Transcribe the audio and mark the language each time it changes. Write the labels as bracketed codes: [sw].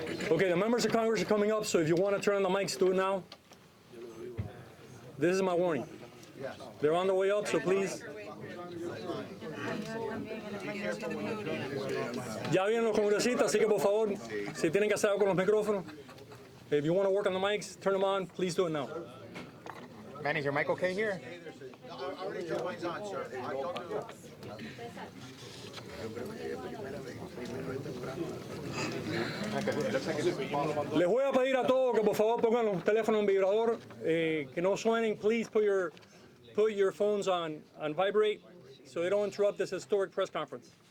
[en] Okay, the members of Congress are coming up, so if you want to turn on the mics, do it now. This is my warning. They're on their way up, so please. [es] Ya vienen los congresistas, así que por favor, si tienen que hacer algo con los micrófonos, [en] if you want to work on the mics, turn them on, please do it now. Manny, is your mic okay here? I already turned mine on, sir. I don't know. [es] Les voy a pedir a todos que por favor pongan los teléfonos en vibrador, que no suenen. [en] Please put your phones on vibrate so they don't interrupt this historic press conference.